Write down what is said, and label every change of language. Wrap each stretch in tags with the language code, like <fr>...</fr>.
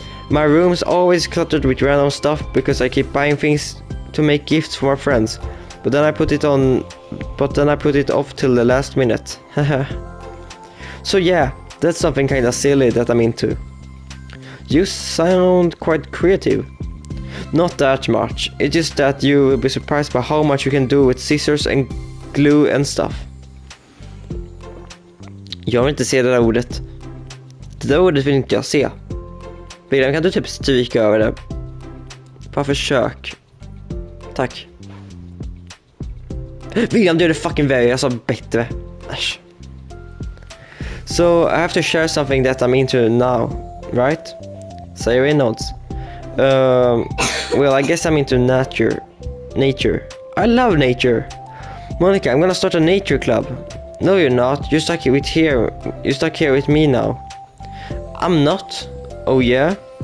<en>My room's always cluttered with random stuff because I keep buying things to make gifts for my friends, but then I put it off till the last minute. So yeah, that's something kinda silly that I'm into. You sound quite creative. Not that much, it's just that you will be surprised by how much you can do with scissors and glue and stuff.</en> <sv>Jag vill inte se det där ordet. Det där ordet vill inte jag se. William, kan du typ stryka över det? Bara försök. Tack. William, du är det fucking värre, jag sa bättre. Äsch.</sv> <en>So, I have to share something that I'm into now, right? Sayori nods. Well, I guess I'm into nature. I love nature. Monica, I'm gonna start a nature club. No, you're not. You're stuck here with me now. I'm not. Oh yeah?</en>